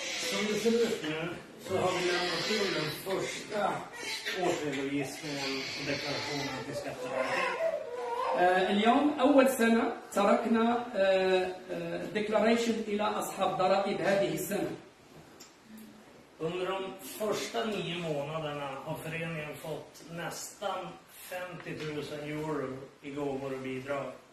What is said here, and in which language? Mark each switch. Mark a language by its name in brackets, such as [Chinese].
[Swedish] Som det ser ut nu så har vi lämnat in den första årsredovisningen och deklarationen till Skatteverket. [Arabic] اليوم أول سنة تركنا declaration إلى أصحاب ضرائب هذه السنة. [Swedish] Under de första 9 månaderna har föreningen fått nästan 50 000 euro i gåvor och bidrag.